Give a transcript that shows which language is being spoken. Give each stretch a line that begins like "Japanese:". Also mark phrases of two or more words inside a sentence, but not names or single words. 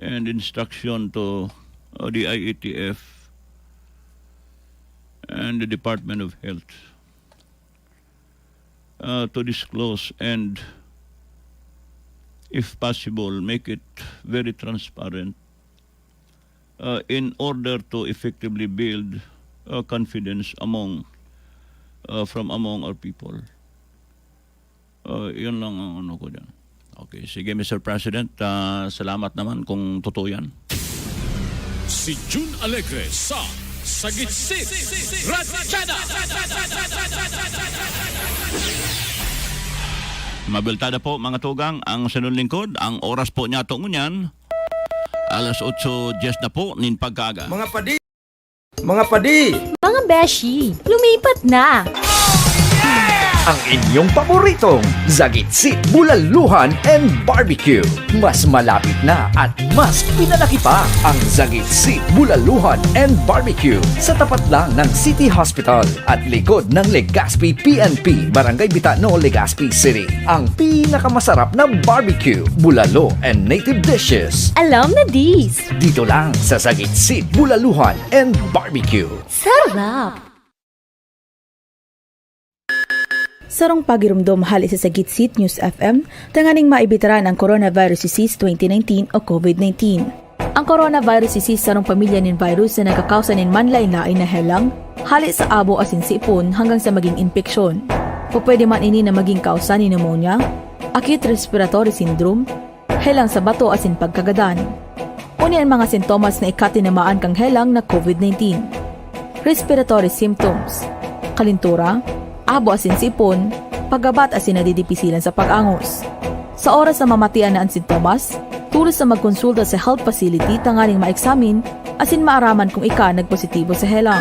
English: and instruction to the IATF and the Department of Health to disclose and, if possible, make it very transparent in order to effectively build confidence from among our people.
Filipino: Yun lang ang ano ko dyan. Okay, sige Mr. President, salamat naman kung totoo yan.
Bikol: Si June Alegre sa Zagitsit, Ratsada. Mabiltada po mga tugang ang sunod lingkod. Ang oras po niya tungunyan, alas 8:10 na po nin pagkaga.
Filipino: Mga padi, Mga beshi, lumipat na! Ang inyong paboritong Zagitsit, Bulaluhan and Barbecue. Mas malapit na at mas pinalaki pa ang Zagitsit, Bulaluhan and Barbecue sa tapat lang ng City Hospital at likod ng Legazpi PNP, Barangay Bitano, Legazpi City. Ang pinakamasarap na barbecue, bulalo and
English: native dishes.
Filipino: Alam na dis! Dito lang sa Zagitsit, Bulaluhan and Barbecue. Sarap!
Bikol: Sarong pagirumdom hali sa Zagitsit News FM, tanganing maibitaran ang Coronavirus Disease 2019 o COVID-19. Ang coronavirus disease sarong pamilya nin virus na nagkakausa nin manlain-lain na helang, hali sa abo asin sipon hanggang sa maging infeksyon. Pwede man ini na maging kausa ni pneumonia,
English: acute respiratory syndrome,
Bikol: helang sa bato asin pagkagadan. Uni ang mga sintomas na ikatinamaan kang helang na COVID-19.
English: Respiratory symptoms,
Bikol: kalintura, abo asin sipon, paggabat asin nadidipisilan sa pag-angos. Sa oras na mamatian na ang sintomas, tulos na magkonsulta sa
English: health facility
Bikol: tanganing maeksamin asin maaraman kung ika nagpositibo sa helang.